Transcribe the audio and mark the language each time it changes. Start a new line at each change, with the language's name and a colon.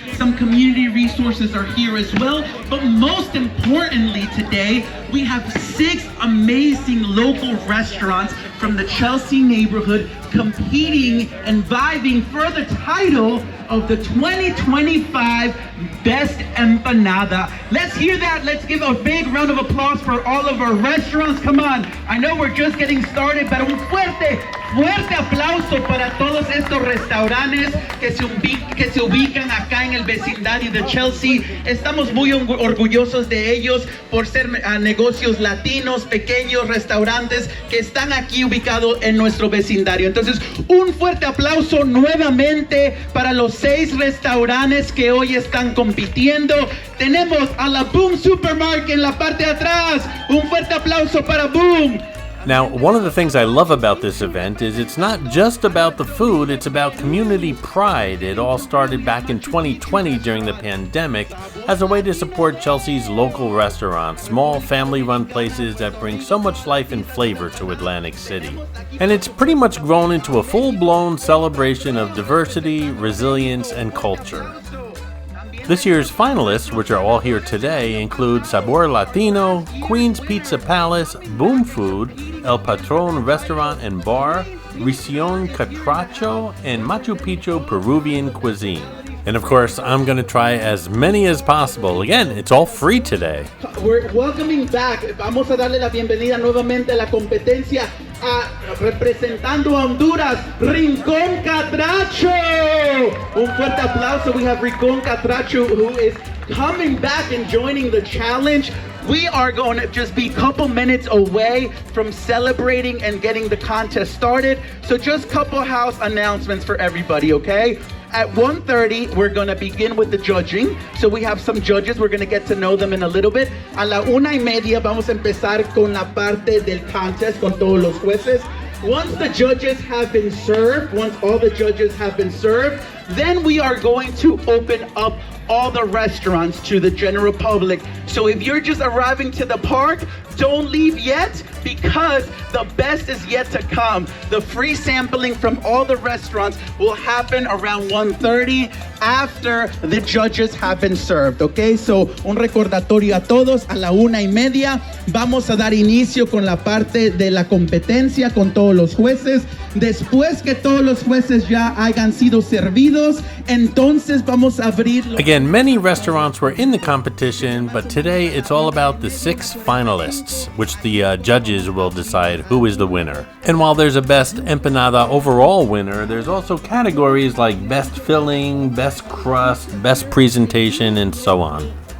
English: Some community resources are here as well. But most importantly today, we have 6 amazing local restaurants from the Chelsea neighborhood competing and vying for the title of the 2025 Best Empanada. Let's hear that. Let's give a big round of applause for all of our restaurants. Come on. I know we're just getting started,
Spanish: pero un fuerte aplauso para todos estos restaurantes que se ubican acá en el vecindario de Chelsea. Estamos muy orgullosos de ellos por ser negocios latinos, pequeños restaurantes que están aquí ubicados en nuestro vecindario. Entonces, un fuerte aplauso nuevamente para los 6 restaurantes que hoy están compitiendo. Tenemos a la Boom Supermarket en la parte de atrás. Un fuerte aplauso para Boom.
English: Now, one of the things I love about this event is it's not just about the food, it's about community pride. It all started back in 2020 during the pandemic as a way to support Chelsea's local restaurants, small family-run places that bring so much life and flavor to Atlantic City. And it's pretty much grown into a full-blown celebration of diversity, resilience, and culture. This year's finalists, which are all here today, include Sabor Latino, Queen's Pizza Palace, Boom Food, El Patrón Restaurant and Bar, Rincón Catracho, and Machu Picchu Peruvian Cuisine. And of course, I'm going to try as many as possible. Again, it's all free today. We're welcoming back.
Spanish: Vamos a darle la bienvenida nuevamente a la competencia. Representando a Honduras, Rincón Catracho. Un fuerte aplauso.
English: We have Rincón Catracho, who is coming back and joining the challenge, we are going to just be a couple minutes away from celebrating and getting the contest started. So just couple house announcements for everybody, okay? At 1:30, we're going to begin with the judging. So we have some judges. We're going to get to know them in a little bit.
Spanish: A la 1:30 vamos a empezar con la parte del contest con todos los jueces.
English: Once the judges have been served, once all the judges have been served, then we are going to open up all the restaurants to the general public. So if you're just arriving to the park, don't leave yet, because the best is yet to come. The free sampling from all the restaurants will happen around 1:30 after the judges have been served, okay?
Spanish: So un recordatorio a todos, a la 1:30 vamos a dar inicio con la parte de la competencia con todos los jueces. Después que todos los jueces ya hayan sido servidos, entonces vamos a abrir.
English: Again, many restaurants were in the competition, but today it's all about the 6 finalists, which the judges will decide who is the winner. And while there's a best empanada overall winner, there's also categories like best filling, best crust, best presentation, and so on.